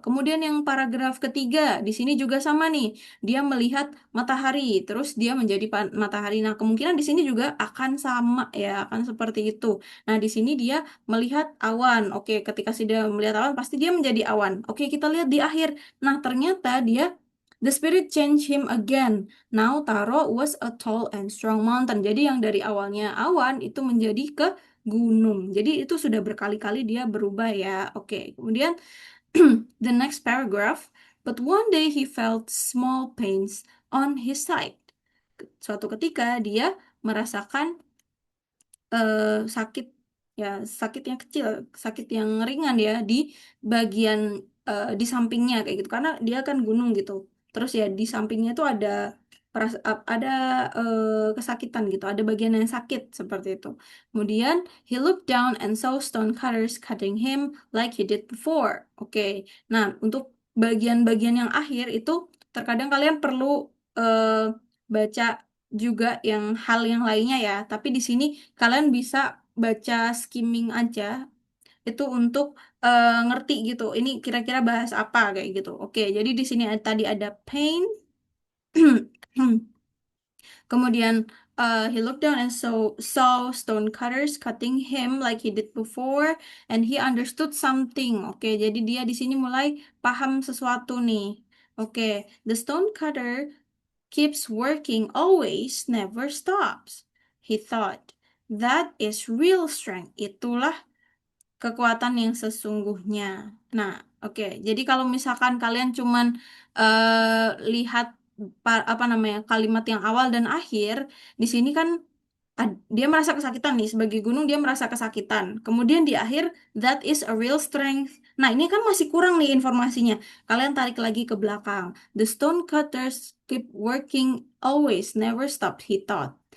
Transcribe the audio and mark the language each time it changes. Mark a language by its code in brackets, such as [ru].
[id] Kemudian yang paragraf ketiga, di sini juga sama nih. Dia melihat matahari, terus dia menjadi matahari. Nah, kemungkinan di sini juga akan sama ya, akan seperti itu. Nah, di sini dia melihat awan. Oke, ketika sudah melihat awan, pasti dia menjadi awan. Oke, kita lihat di akhir. Nah, ternyata dia [en] The spirit changed him again. Now Taro was a tall and strong mountain. [id] Jadi yang dari awalnya awan itu menjadi ke gunung. Jadi itu sudah berkali-kali dia berubah ya. Oke, kemudian [en] the next paragraph. But one day he felt small pains on his side. [id] Suatu ketika dia merasakan sakit ya, sakit yang kecil, sakit yang ringan ya di bagian di sampingnya kayak gitu karena dia kan gunung gitu. Terus ya di sampingnya tuh ada ada kesakitan gitu, ada bagian yang sakit seperti itu. Kemudian [en] he looked down and saw stone cutters cutting him like he did before. [id] Oke. Nah, untuk bagian-bagian yang akhir itu terkadang kalian perlu baca juga yang hal yang lainnya ya. Tapi di sini kalian bisa baca skimming aja itu untuk ngerti gitu. Ini kira-kira bahas apa kayak gitu. Oke, jadi di sini tadi ada pain. [en] Kemudian he looked down and saw stone cutters cutting him like he did before, and he understood something. [id] Oke, jadi dia di sini mulai paham sesuatu nih. [en] Oke, the stone cutter keeps working always, never stops. He thought, that is real strength. [id] Itulah kekuatan yang sesungguhnya. Nah, oke. Jadi kalau misalkan kalian cuman lihat apa namanya kalimat yang awal dan akhir, di sini kan dia merasa kesakitan nih sebagai gunung dia merasa kesakitan. Kemudian di akhir [en] that is a real strength. [id] Nah, ini kan masih kurang nih informasinya. Kalian tarik lagi ke belakang. [en] The stone cutters keep working always, never stop, he thought.